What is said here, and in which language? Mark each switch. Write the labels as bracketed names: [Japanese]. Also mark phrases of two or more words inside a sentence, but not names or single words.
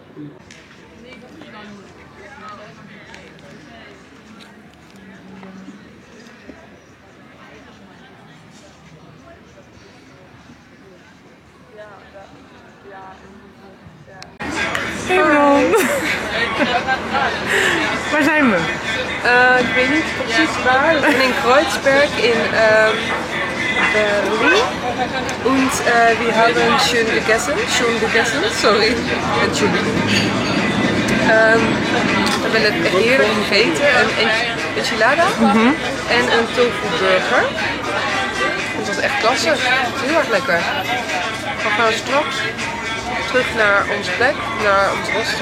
[Dutch] Hey Ron. Waar zijn we? Ik weet niet precies waar. We zijn in Kreuzberg in Berlin. [German] Und wir haben schön gegessen. Sorry. Entschuldigung. [Dutch] We hebben het heerlijk gegeten. Een enchilada en een tofu burger. Het was echt klasse. Heel erg lekker. We gaan straks terug naar onze plek, naar ons hostel.